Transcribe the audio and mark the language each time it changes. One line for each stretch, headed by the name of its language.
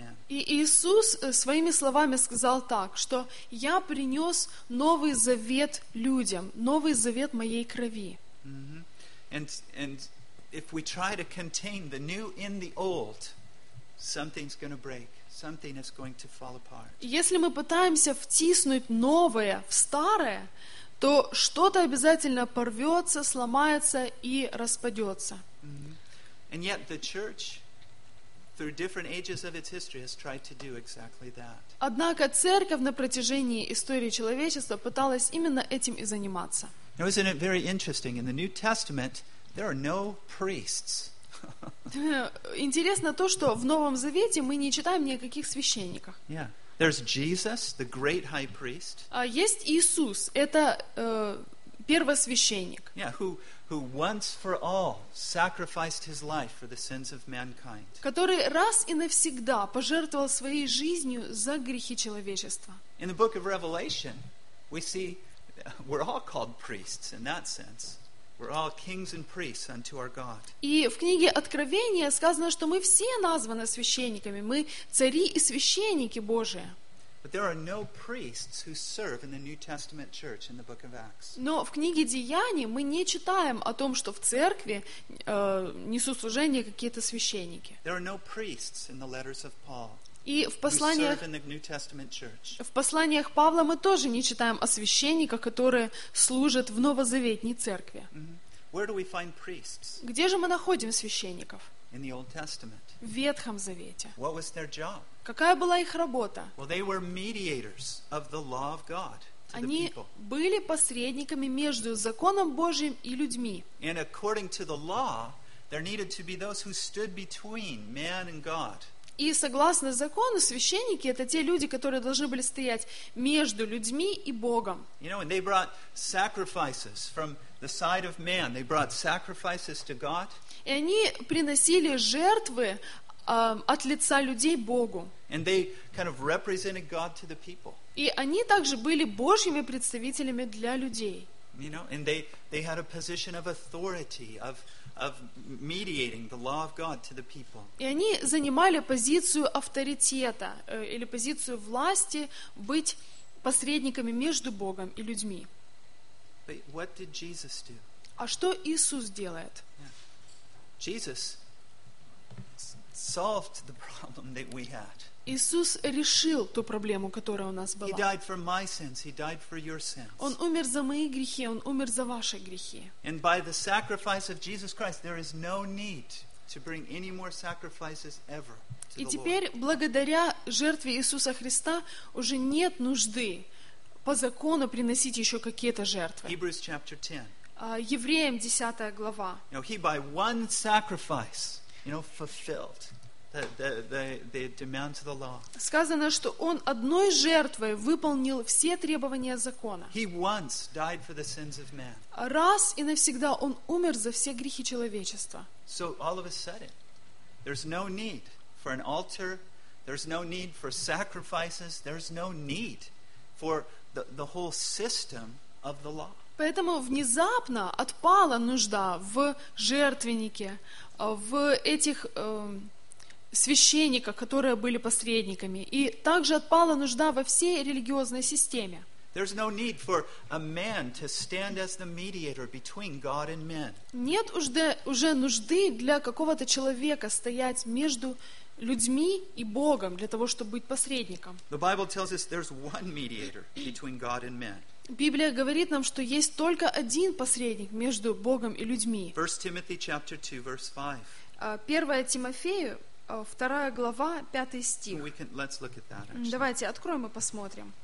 Russian: И Иисус своими словами сказал так, что «Я принес новый завет людям, новый завет моей крови».
English: And if we try to contain the new in the old, something's going to break. Something is going to fall apart.
Russian: Если мы пытаемся втиснуть новое в старое, то что-то обязательно порвется, сломается и распадется.
English: And yet the church through different ages of its history has tried to do exactly that.
Russian: Однако церковь на протяжении истории человечества пыталась именно этим и заниматься.
English: Now, isn't it very interesting? In the New Testament, there are no priests.
Russian: Интересно то, что в Новом Завете мы не читаем ни о каких священниках.
English: Yeah. There's Jesus, the great high priest.
Russian: Есть Иисус, это первосвященник.
English: Yeah, who once for all sacrificed his life for the sins of mankind.
Russian: Который раз и навсегда пожертвовал своей жизнью за грехи человечества.
English: In the book of Revelation, we see we're all called priests in that sense. We're all kings and priests unto our God.
Russian: И в книге Откровения сказано, что мы все названы священниками, мы цари и священники Божии.
English: But there are no priests who serve in the New Testament church in the book of Acts.
Russian: Но в книге Деяний мы не читаем о том, что в церкви несут служение какие-то священники.
English: There are no priests in the letters of Paul.
Russian: И в посланиях,
English: who serve in the New Testament church.
Russian: В посланиях Павла мы тоже не читаем о священниках, которые служат в новозаветней церкви.
English: Where do we find priests?
Russian: Где же мы находим священников?
English: In the Old Testament.
Russian: В Ветхом Завете.
English: What was their job?
Russian: Какая была их работа?
English: Well, they were mediators of the law of God to the
Russian: Они были посредниками между законом Божьим и людьми.
English: And according to the law, there needed to be those who stood between man and God.
Russian: И согласно закону, священники — это те люди, которые должны были стоять между людьми и Богом.
English: You know, and they brought sacrifices from the side of man. They brought sacrifices to God.
Russian: И они приносили жертвы от лица людей Богу.
English: And they kind of represented God to the people.
Russian: И они также были Божьими представителями для людей.
English: You know, and they had a position of authority, of mediating the law of God to the people.
Russian: И они занимали позицию авторитета или позицию власти быть посредниками между Богом и людьми.
English: But what did Jesus do?
Russian: А что Иисус делает?
English: Yeah. Jesus solved the problem that we had.
Russian: Иисус решил ту проблему, которая у нас была.
English: He died for my sins, he died for your sins.
Russian: Он умер за мои грехи, он умер за ваши грехи.
English: And by the sacrifice of Jesus Christ, there is no need to bring any more sacrifices ever to the Lord.
Russian: И теперь, благодаря жертве Иисуса Христа, уже нет нужды по закону приносить еще какие-то жертвы.
English: Hebrews chapter 10.
Russian: Евреям 10 глава.
English: You know, he by one sacrifice, you know, fulfilled the demands of the law.
Russian: Сказано, что он одной жертвой выполнил все требования закона.
English: He once died for the sins of man.
Russian: Раз и навсегда он умер за все грехи человечества.
English: So all of a sudden, there's no need for an altar, there's no need for sacrifices, there's no need for the whole system of the law.
Russian: Поэтому внезапно отпала нужда в жертвеннике, в этих священниках, которые были посредниками, и также отпала нужда во всей религиозной системе.
English: There's no need for a man to stand as the mediator between God and men.
Russian: Нет уже нужды для какого-то человека стоять между людьми и Богом для того, чтобы быть посредником.
English: The Bible tells us there's one mediator between God and men.
Russian: Библия говорит нам, что есть только один посредник между Богом и людьми.
English: 1 Timothy chapter 2 verse 5.
Russian: 1 Тимофею, 2 глава, 5 стих.
English: We can, let's look at that.
Russian: Давайте откроем и посмотрим.